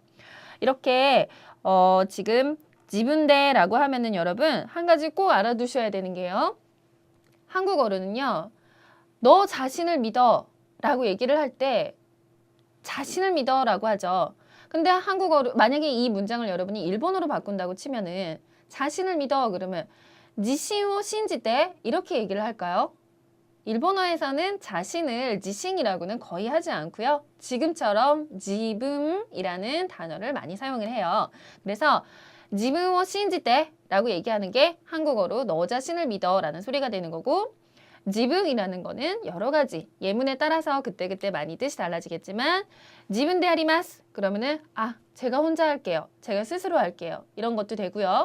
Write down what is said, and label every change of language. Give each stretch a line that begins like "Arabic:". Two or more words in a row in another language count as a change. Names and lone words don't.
Korean: 이렇게 지금 지분데라고 하면은 여러분 한 가지 꼭 알아두셔야 되는 게요. 한국어로는요. 너 자신을 믿어 라고 얘기를 할 때 자신을 믿어 라고 하죠. 근데 한국어로 만약에 이 문장을 여러분이 일본어로 바꾼다고 치면은 자신을 믿어 그러면
Japanese: 自身を信じて
Korean: 이렇게 얘기를 할까요? 일본어에서는 자신을 지신이라고는 거의 하지 않고요. 지금처럼 지분이라는 단어를 많이 사용을 해요. 그래서
Japanese: 自分を信じて
Korean: 라고 얘기하는 게 한국어로 너 자신을 믿어 라는 소리가 되는 거고 지붕이라는 거는 여러 가지 예문에 따라서 그때그때 많이 뜻이 달라지겠지만
Japanese: 自分であります
Korean: 그러면은 제가 혼자 할게요. 제가 스스로 할게요. 이런 것도 되고요.